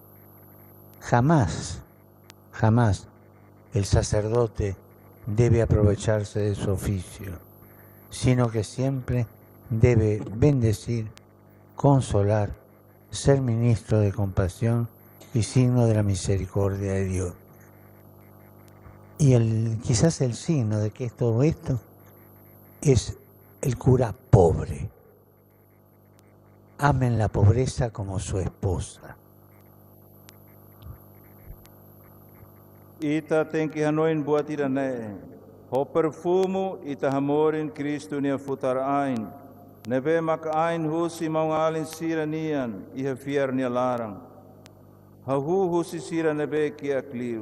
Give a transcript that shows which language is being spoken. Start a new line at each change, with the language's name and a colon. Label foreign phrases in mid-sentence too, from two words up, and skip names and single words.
Spanish: Jamás el sacerdote debe aprovecharse de su oficio, sino que siempre debe bendecir, consolar, ser ministro de compasión y signo de la misericordia de Dios. Y quizás el signo de que todo esto es el cura pobre. Amen la pobreza como su esposa.
Tetum: Ita tem que hanoin buat ida ne. Ho perfumo ita hamorin Kristo nia futar ain. Nebe mak ain husi maungalin sira nian iha fiar nia larang. Hahu husi sira nebe kia kliu.